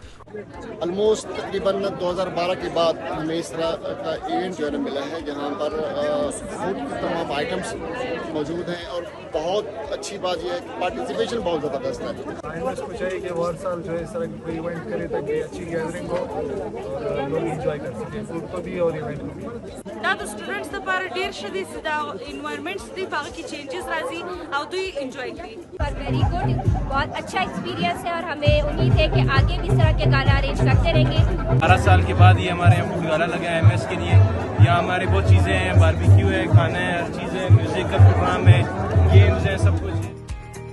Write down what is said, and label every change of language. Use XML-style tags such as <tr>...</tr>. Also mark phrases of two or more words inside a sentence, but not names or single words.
<ur>آلموسٹ تقریباً 2012 کے بعد ہمیں اس طرح کا ایونٹ جو ہے ملا ہے جہاں پر فوڈ کی تمام آئٹمس موجود ہیں، اور بہت اچھی بات یہ ہے کہ پارٹیسپیشن بہت زبردست ہے۔ آئندہ کو چاہیے کہ وہ ہر سال جو ہے اس طرح کی کوئی ایونٹ کرے تاکہ اچھی گیدرنگ ہو اور لوگ انجوائے کر سکیں فوڈ کو بھی اور ایونٹ کو بھی۔</ur> <ps>دا د سټوډنټس لپاره ډیر ښه دی چې دا انوایرمنټس دی په هغه کې چینجز راځي او دوی انجوای کوي۔</ps> <en>Very good,</en> <ur>بہت اچھا ایکسپیرینس ہے اور ہمیں امید ہے کہ آگے بھی اس طرح کے گالا ارینج کرتے رہیں گے۔ 12 سال کے بعد یہ ہمارے یہاں</ur> <en>food gala</en> <ur>لگا ہے MS کے لیے۔ یہاں ہمارے بہت چیزیں ہیں، باربیکیو ہے، کھانا ہے، ہر چیز ہے، میوزک کا پروگرام ہے، گیمز ہیں، سب کچھ ہے۔</ur>